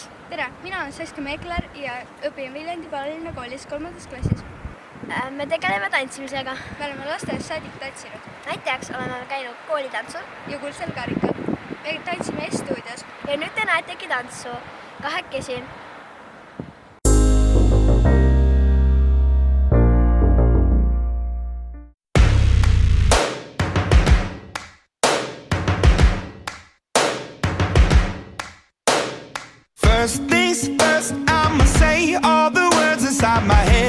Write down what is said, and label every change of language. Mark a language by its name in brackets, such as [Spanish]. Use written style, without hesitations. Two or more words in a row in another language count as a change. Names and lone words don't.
[Estonian] Tere, mina olen Saskia Meekler ja õpin Viljandi Paalalinna koolis 3. klassis. Me tegeleme tantsimisega. Me oleme lasteaiast saadik tantsinud. Näiteks oleme käinud koolitantsul ja Kuldsel karikal. Me tantsime S-stuudios. Ja nüüd te näetegi tantsu kahekesi. [English] First things first, I'ma say all the words inside my head.